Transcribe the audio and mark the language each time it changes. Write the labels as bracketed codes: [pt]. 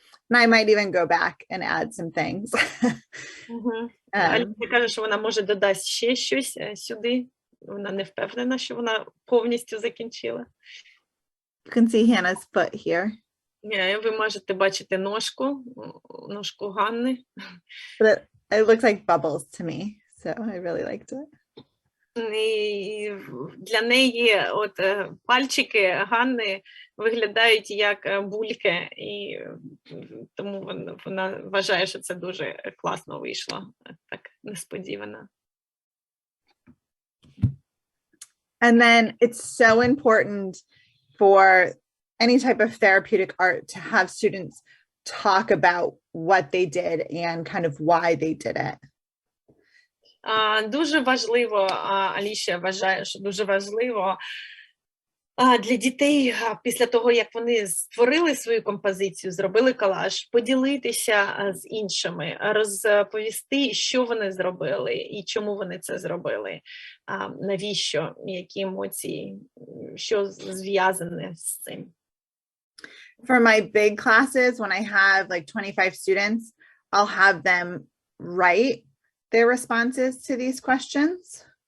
[en] And I might even go back and add some things. [uk] Аліша каже, що вона може додасть ще щось сюди. Вона не впевнена, що вона повністю закінчила. [en] You can see Hannah's foot here. [uk] Ви можете бачити ножку Ганни. [en] But it looks like bubbles to me, so I really liked it. [uk] І для неї от пальчики Ганни виглядають як бульки, і тому вона вважає, що це дуже класно вийшло, так несподівано. [en] And then it's so important for any type of therapeutic art to have students talk about what they did and kind of why they did it. [uk] Дуже важливо, Аліша вважає, що дуже важливо для дітей після того, як вони створили свою композицію, зробили колаж, поділитися з іншими, розповісти, що вони зробили і чому вони це зробили, навіщо, які емоції, що зв'язане з цим. [en] For my big classes, when I have like 25 students, I'll have them write their responses to these questions.